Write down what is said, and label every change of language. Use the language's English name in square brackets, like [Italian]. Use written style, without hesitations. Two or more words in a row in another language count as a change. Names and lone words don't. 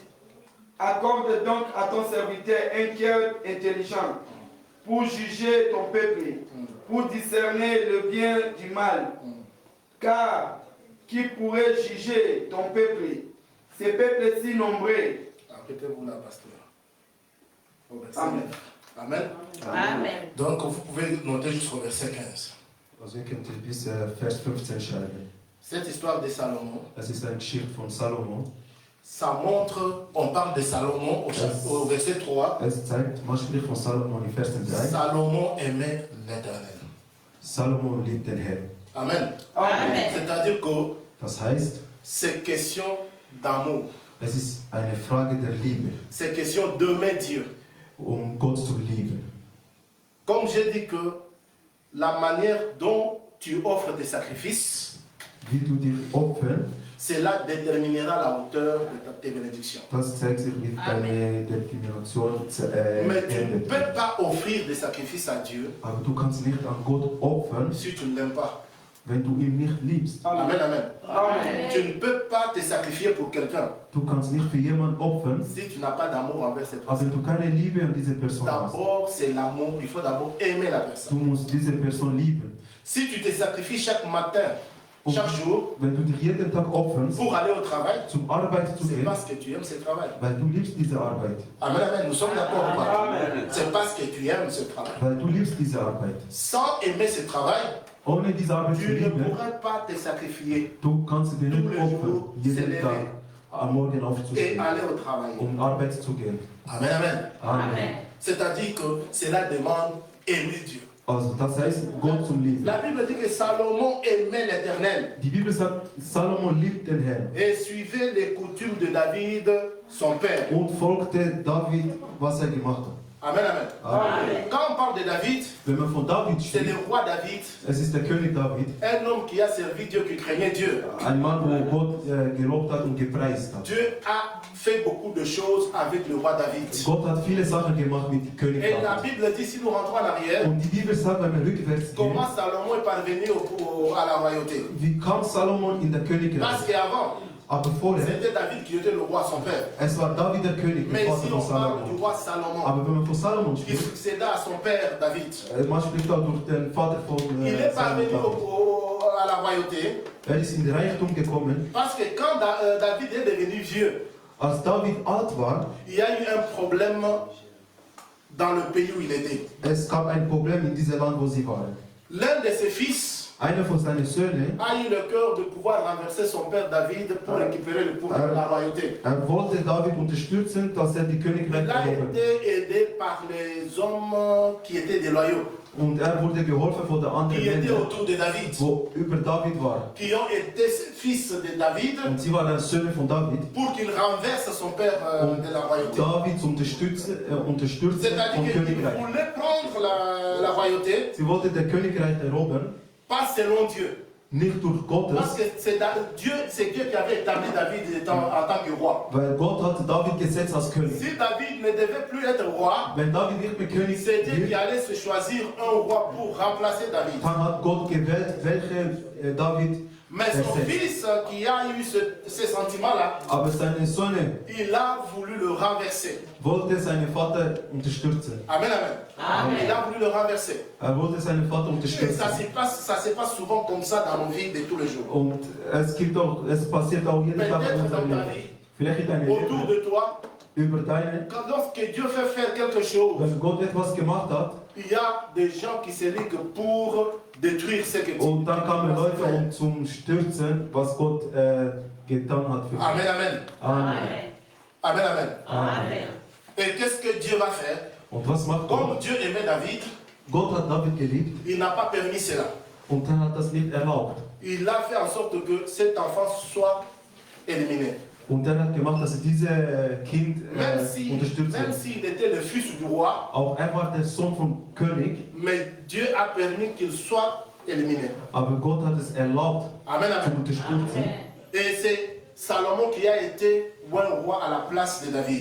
[French] Accorde donc à ton serviteur un cœur intelligent pour juger ton peuple, pour discerner le bien du mal. Car qui pourrait juger ton peuple, ces peuples si nombreux? Répétez-vous là, pasteur. Amen. Amen. Amen. Donc vous pouvez noter jusqu'au verset 15. [German] Also ihr könnt bis Vers 15 schreiben. [French] Cette histoire de Salomon, [German] Es ist eine Geschichte von Salomon. [French] ça montre, on parle de Salomon au verset 3. [German] Es zeigt, man spricht von Salomon in Vers 3. [French] Salomon aimait l'Éternel. [German] Salomon liebt den Herrn. Amen. Amen. [French] C'est-à-dire que [German] Das heißt, [French] c'est question d'amour. [German] Es ist eine Frage der Liebe, [French] C'est question d'aimer Dieu. [German] Gott zu lieben. [French] Comme j'ai dit que la manière dont tu offres tes sacrifices, [German] Wie du dich opferst, [French] cela déterminera la hauteur de tes bénédictions. [German] das zeigt sich, wie deine Determination [French] Mais tu ne [German] endet. [French] peux pas offrir des sacrifices à Dieu [German] Aber du kannst nicht an Gott opfern, [French] si tu ne l'aimes pas. [German] wenn du ihn nicht liebst. Amen, amen. Amen. [French] Tu ne peux pas te sacrifier pour quelqu'un [German] Du kannst nicht für jemanden opfern, [French] si tu n'as pas d'amour envers cette [German] aber [French] personne. [German] wenn du keine Liebe an diese Person hast. [French] D'abord, c'est l'amour. Il faut d'abord aimer la [German] Du [French] personne. [German] musst diese Person lieben. [French] Si tu te sacrifies chaque matin, chaque jour, [German] Wenn du dich jeden Tag opferst, [French] pour aller au travail, [German] zum Arbeit zu [French] c'est [German] gehen, [French] parce que tu aimes ce travail. [German] weil du liebst diese Arbeit. Amen, amen. [French] Nous sommes d'accord ou pas? Amen. C'est parce que tu aimes ce travail. [German] Weil du liebst diese Arbeit. [French] Sans aimer ce travail, [German] Ohne diese Arbeit zu [French] tu ne [German] lieben, [French] pourrais pas te sacrifier [German] du kannst dir [French] tous [German] nicht [French] les [German] opfern, [French] jours, se [German] jeden [French] lever [German] Tag am Morgen [French] et [German] aufzustehen, [French] aller au travail. [German] Arbeit zu gehen. Amen, amen. Amen. [French] C'est-à-dire que cela demande aimer Dieu. [German] Also das heißt, Gott zum Lieben. [French] La Bible dit que Salomon aimait l'Éternel [German] Die Bibel sagt, Salomo liebt den Herrn [French] et suivait les coutumes de David, son père. [German] und folgte David, was er gemacht hat. Amen, amen. Amen. [French] Quand on parle de David, [German] Wenn man von David [French] c'est le [German] spricht, [French] roi David, [German] es ist der König David, [French] un homme qui a servi Dieu, qui craignait Dieu. [German] ein Mann, wo Gott gelobt hat und gepreist hat. [French] Dieu a fait beaucoup de choses avec le roi David. [German] Gott hat viele Sachen gemacht mit König [French] Et la [German] David. [French] Bible dit, si nous rentrons en arrière, [German] Und die Bibel sagt, wenn wir rückwärts gehen, [French] comment Salomon est parvenu à la royauté. [German] wie kam Salomon in der [French] Parce [German] Königreich? [French] qu'avant, [German] Aber vorher, [French] c'était David qui était le roi, son père. [German] es war David der König, der [French] Mais [German] Vater [French] si [German] von [French] on parle du [German] Salomon. [French] roi Salomon, [German] Aber wenn man von Salomon [French] qui [German] spricht, [French] succéda à son père David, [German] man spricht auch durch den Vater von [French] il est parvenu [German] Salomon. [French] à la royauté [German] Ist in den Reichtum gekommen. [French] parce que quand David est devenu vieux, [German] Als David alt war, [French] il y a eu un problème dans le pays où il était. [German] es gab ein Problem in diesem Land, wo sie waren. [French] L'un de ses fils [German] Einer von seinen Söhnen, [French] a eu le cœur de pouvoir renverser son père David pour récupérer le pouvoir de la royauté. [German] wollte David unterstützen, dass er die Königreich [French] Il a [German] erobert. [French] été aidé par les hommes qui étaient déloyaux, [German] Und er wurde geholfen von den anderen [French] qui étaient [German] Männern, [French] autour de David, [German] wo über David war. [French] qui ont été fils de David [German] Und sie waren Söhne von David. [French] pour qu'il renverse son père de la royauté. [German] David zu unterstützen vom [French] C'est-à-dire qu'il [German] Königreich. [French] voulait prendre la royauté, [German] Sie wollte das Königreich erobern, [French] pas selon Dieu. [German] nicht durch [French] Parce [German] Gottes, [French] que c'est Dieu qui avait établi David en tant que roi. [German] weil Gott hat David gesetzt als König. [French] Si David ne devait plus être roi, [German] Wenn David nicht mehr König [French] c'est Dieu qui [German] wird, [French] allait se choisir un roi pour remplacer David. [German] dann hat Gott gewählt, welche David [French] Mais son fils qui a eu ce sentiment-là, [German] Aber seine Söhne [French] il a voulu le renverser. [German] wollte seinen Vater unterstützen. Amen, amen. Amen. [French] Il a voulu le renverser. [German] Er wollte seinen Vater [French] Et [German] unterstützen. [French] ça se passe souvent comme ça dans nos vies de tous les jours. [German] Und es passiert auch jeden Tag in [French] Peut-être [German] unserem [French] dans ta [German] Leben. [French] vie, [German] Vielleicht in deinem [French] autour [German] Leben, [French] de toi, [German] über deine, [French] lorsque Dieu fait faire quelque chose, [German] wenn Gott etwas gemacht hat, [French] il y a des gens qui se liguent pour détruire ce que tu [German] und dann kamen Leute, [French] fais. [German] um zum Stürzen, was Gott getan hat für dich. Amen, amen. Amen. Amen, amen. Amen. [French] Et qu'est-ce que Dieu va faire? [German] Und was macht [French] Comme [German] Gott? [French] Dieu aimait David, [German] Gott hat David geliebt [French] il n'a pas permis cela. [German] und er hat das nicht erlaubt. [French] Il a fait en sorte que cet enfant soit éliminé. [German] Und er hat gemacht, dass er dieses Kind [French] Même [German] unterstützt. [French] s'il était le fils du roi, [German] Auch er war der Sohn vom König, [French] mais Dieu a permis qu'il soit éliminé. [German] aber Gott hat es erlaubt, [French] Amen, [German] zu [French] amen. [German] unterstützen. [French] Et c'est Salomon qui a été un roi à la place de David.